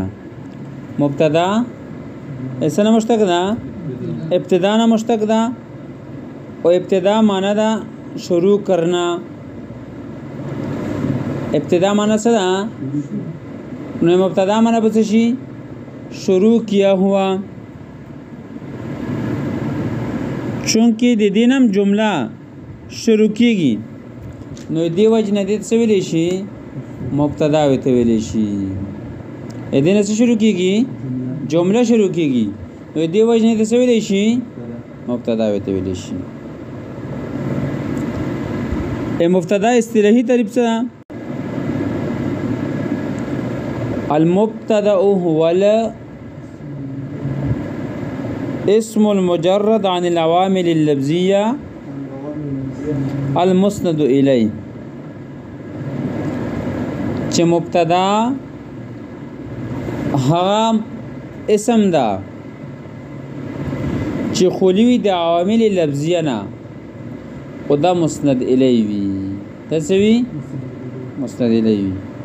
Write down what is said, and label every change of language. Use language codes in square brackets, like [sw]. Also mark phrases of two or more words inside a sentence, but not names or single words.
[ps] مبتدا څه نه مشتق ده؟ ابتدا نه مشتق ده. او ابتدا معنی ده [ur] شروع کرنا. [ps] ابتدا معنی څه ده؟ نو مبتدا معنی به څه شي؟ [ur] شروع کیا ہوا. [ps] چونکہ د دینم جمله شروع کیږي نو دی وجه نه دې څه ویلی شي؟ مبتدا ورته ویلی شي. دې نه څه شروع کیږي؟ جمله شروع کیږي نو دی وجه نه دې څه ویلی شي؟ مبتدا ورته ویلی شي. مبتدا اصطلاحي تعریف څه ده؟ [ar] المبتدأ هو الاسم المجرد عن العوامل اللفظية المسند إليه. [ps] چې مبتدا هغه اسم ده چې خولي وي د عوامل لفظیه نه او دا مسند الیه وي. دا څه وي؟ مسند الیه وي.